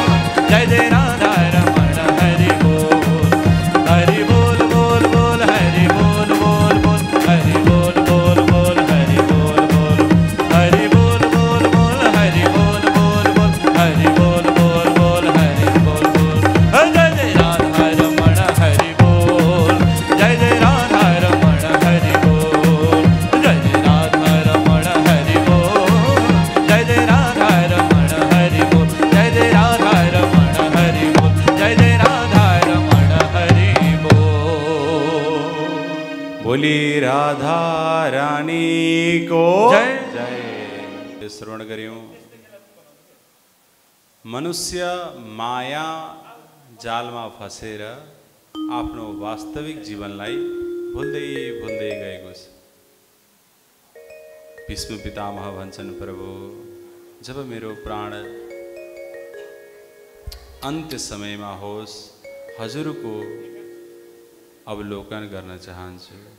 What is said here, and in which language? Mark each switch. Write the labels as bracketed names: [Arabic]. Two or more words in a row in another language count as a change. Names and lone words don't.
[Hindi] जय जय राधा रमण हरि बोल। हरि बोल बोल बोल हरि बोल बोल बोल हरि बोल बोल बोल हरि बोल बोल हरि बोल बोल बोल हरि बोल बोल बोल हरि बोल बोल बोल हरि बोल बोल। जय जय राधा रमण हरि बोल। जय जय राधा रमण हरि बोल। जय जय राधा रमण हरि बोल। जय जय राधा रमण हरि बोल। जय जय राधा रमण हरि बोल। जय जय राधा रमण हरि बोल। बोली राधा रानी को जय। जय। [Nepali] श्रवण गर्यौं मनुष्य माया जालमा फसेर आफ्नो वास्तविक जीवनलाई भुल्दै भुल्दै गएको छ। भीष्म पितामह भन्छन्, प्रभु जब मेरो प्राण अन्त्य समयमा होस् हजुरको अवलोकन गर्न चाहन्छु।